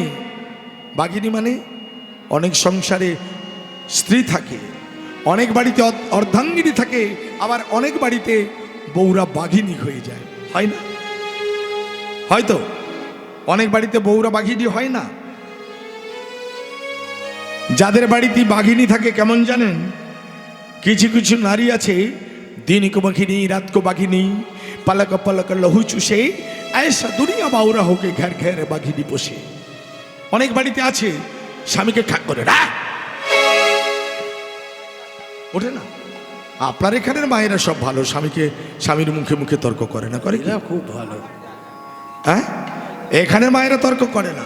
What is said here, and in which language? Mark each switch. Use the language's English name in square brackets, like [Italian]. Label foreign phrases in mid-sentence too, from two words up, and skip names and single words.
[Bangla] বাঘিনী মানে অনেক সংসারে স্ত্রী থাকে, অনেক বাড়িতে অর্ধাঙ্গিনী থাকে, আবার অনেক বাড়িতে বউরা বাঘিনী হয়ে যায়, হয় না? হয়তো অনেক বাড়িতে বউরা বাঘিনী হয় না। যাদের বাড়িতে বাঘিনী থাকে কেমন জানেন? কিছু কিছু নারী আছে, [Hindi] दिन को बाघिनी रात को बाघिनी, पलक पलक लहू चुषे, ऐसा दुनिया बाउरा होके घर घर बाघिनी पोषे। [Bangla] অনেক বাড়িতে আছে স্বামীকে খাক করে ওঠে না। আপনার এখানের মায়েরা সব ভালো, স্বামীকে স্বামীর মুখে মুখে তর্ক করে না? করে কি? খুব ভালো। হ্যাঁ, এখানের মায়েরা তর্ক করে না।